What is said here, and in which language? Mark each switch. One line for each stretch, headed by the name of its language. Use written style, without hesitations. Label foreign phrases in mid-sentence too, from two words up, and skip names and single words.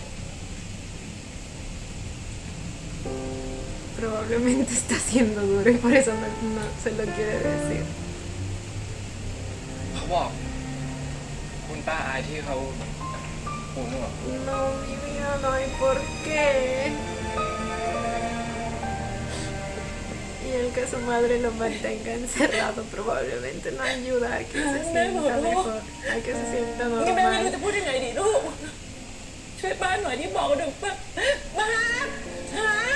Spanish: Probablemente está siendo duro y por eso no se lo quiere decir.
Thai: เขาบอก คุณป้าอายที่เขาหูหนวก
Spanish: No, mi vida, no hay por qué. Y el que su madre lo mantenga encerrado probablemente no ayuda a que se sienta mejor, a que se sienta
Thai: นี่แม่ไม่รู้
Spanish: normal.
Thai: จะพูดยังไงดีลูก ช่วยป้าหน่อยที่บอกหนึ่งป้ามาหา